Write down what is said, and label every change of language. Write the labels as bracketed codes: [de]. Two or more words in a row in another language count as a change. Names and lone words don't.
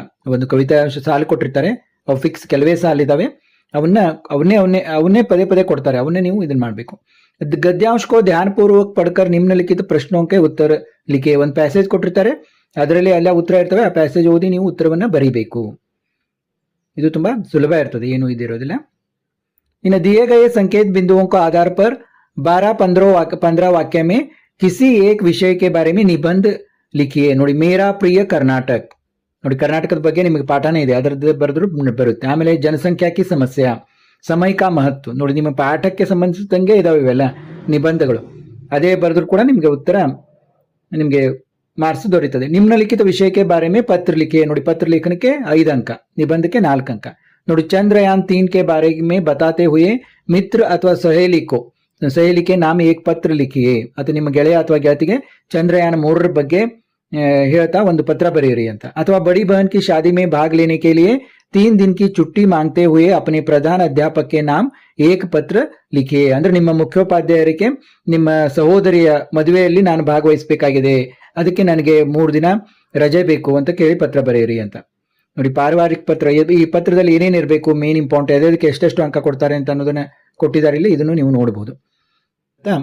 [kn] ಒಂದು ಕವಿತಾಂಶ ಸಾಲು ಕೊಟ್ಟಿರ್ತಾರೆ, ಅವು ಫಿಕ್ಸ್ ಕೆಲವೇ ಸಾಲಿದಾವೆ, ಅವನ್ನೇ ಪದೇ ಪದೇ ಕೊಡ್ತಾರೆ, ಅವನ್ನೇ ನೀವು ಇದನ್ನ ಮಾಡಬೇಕು. [hi] गद्यांश को ध्यानपूर्वक पढ़कर निम्नलिखित प्रश्नोंके उत्तर लिखें. [kn] ಒಂದು ಪ್ಯಾಸೇಜ್ ಕೊಟ್ಟಿರ್ತಾರೆ, ಅದರಲ್ಲಿ ಎಲ್ಲ ಉತ್ತರ ಇರ್ತವೆ, ಆ ಪ್ಯಾಸೇಜ್ ಓದಿ ನೀವು ಉತ್ತರವನ್ನ ಬರಿಬೇಕು. ಇದು ತುಂಬಾ ಸುಲಭ ಇರ್ತದೆ, ಏನು ಇದಿರೋದಿಲ್ಲ. [hi] ಇನ್ನು दिए गए संकेत बिंदुओं को आधार पर 12-15 वाक्य में किसी एक विषय के बारे में निबंध लिखिए. [kn] ನೋಡಿ ಮೇರಾ ಪ್ರಿಯ ಕರ್ನಾಟಕ. ನೋಡಿ ಕರ್ನಾಟಕದ ಬಗ್ಗೆ ನಿಮಗೆ ಪಾಠನೇ ಇದೆ, ಅದರದ್ದು ಬರೆದ್ರು ಬರುತ್ತೆ. ಆಮೇಲೆ [hi] जनसंख्या की समस्या, समय का महत्व. [kn] ನೋಡಿ ನಿಮ್ಮ ಪಾಠಕ್ಕೆ ಸಂಬಂಧಿಸಿದಂಗೆ ಇದಾವೆ ಇವೆಲ್ಲ ನಿಬಂಧಗಳು, ಅದೇ ಬರೆದ್ರು ಕೂಡ ನಿಮಗೆ ಉತ್ತರ ನಿಮಗೆ ಮಾರ್ಕ್ಸ್ ದೊರೀತದೆ. [hi] निम्नलिखित विषयके बारे में पत्र लिखिए. [kn] ನೋಡಿ ಪತ್ರ ಲೇಖನಕ್ಕೆ 5 अंक, निबंधಕ್ಕೆ 4 अंक. [hi] ನೋಡಿ चंद्रयान 3 के बारे में बताते हुए मित्र अथवा सहेली के नाम एक पत्र लिखिए. [kn] ಅಥವಾ ನಿಮ್ಮ ಗೆಳೆಯ ಅಥವಾ ಗೆಳತಿಗೆ ಚಂದ್ರಯಾನ 3 ಬಗ್ಗೆ ಹೇಳ್ತಾ ಒಂದು ಪತ್ರ ಬರೆಯಿರಿ ಅಂತ. [hi] ಅಥವಾ बड़ी बहन की शादी में भाग लेने के लिए 3 दिन की छुट्टी मांगते हुए अपने प्रधान अध्यापक के नाम एक पत्र लिखिए. [kn] ಅಂದ್ರೆ ನಿಮ್ಮ ಮುಖ್ಯೋಪಾಧ್ಯಾಯರಿಗೆ ನಿಮ್ಮ ಸಹೋದರಿಯ ಮದುವೆಯಲ್ಲಿ ನಾನು ಭಾಗವಹಿಸಬೇಕಾಗಿದೆ, ಅದಕ್ಕೆ ನನಗೆ 3 ದಿನ ರಜೆ ಬೇಕು ಅಂತ ಕೇಳಿ ಪತ್ರ ಬರೆಯಿರಿ ಅಂತ. ನೋಡಿ ಪಾರಿವಾರಿಕ ಪತ್ರ, ಈ ಪತ್ರದಲ್ಲಿ ಏನೇನಿರಬೇಕು, [en] main important, [kn] ಅದಕ್ಕೆ ಎಷ್ಟೆಷ್ಟು ಅಂಕ ಕೊಡ್ತಾರೆ ಅಂತ ಅನ್ನೋದನ್ನ ಕೊಟ್ಟಿದ್ದಾರೆ ಇಲ್ಲಿ, ಇದನ್ನು ನೀವು ನೋಡಬಹುದು.